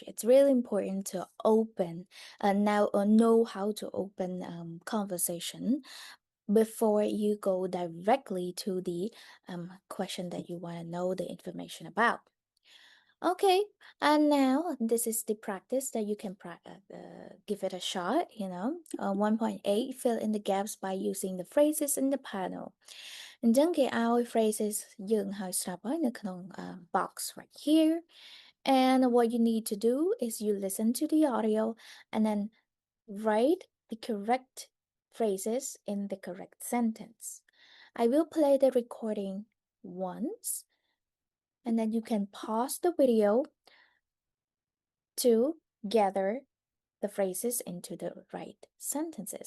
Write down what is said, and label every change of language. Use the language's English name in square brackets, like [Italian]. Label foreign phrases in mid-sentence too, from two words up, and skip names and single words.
[English] It's really important to open now or know how to open conversation before you go directly to the question that you want to know the information about. Okay, and now this is the practice that you can give it a shot. 1.8, fill in the gaps by using the phrases in the panel. [Khmer] អញ្ចឹងគេឲ្យ phrases យើងហើយស្រាប់ហើយនៅក្នុង [English] box right here. And what you need to do is you listen to the audio and then write the correct phrases in the correct sentence. I will play the recording once, and then you can pause the video to gather the phrases into the right sentences.